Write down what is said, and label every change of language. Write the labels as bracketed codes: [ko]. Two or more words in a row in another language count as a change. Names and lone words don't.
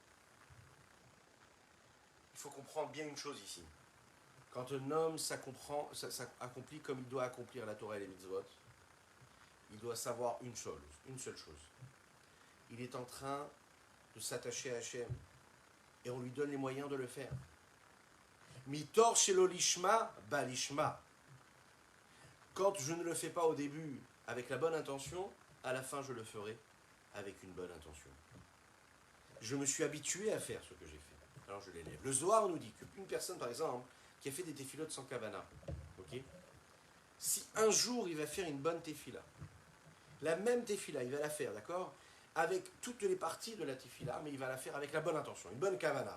[fr] Il faut comprendre bien une chose ici. Quand un homme s'accomplit comme il doit accomplir la Torah et les mitzvot, il doit savoir une seule chose. Il est en train de s'attacher à Hachem. Et on lui donne les moyens de le faire. [he] מתוך שלא לשמה, בא לשמה. [fr] Quand je ne le fais pas au début avec la bonne intention, à la fin je le ferai avec une bonne intention. Je me suis habitué à faire ce que j'ai fait. Alors je l'élève. Le Zohar nous dit qu'une personne, par exemple, qui a fait des tefilot sans kavana, okay, si un jour il va faire une bonne tefila, la même tefila, il va la faire, d'accord, avec toutes les parties de la tefila, mais il va la faire avec la bonne intention, une bonne kavana.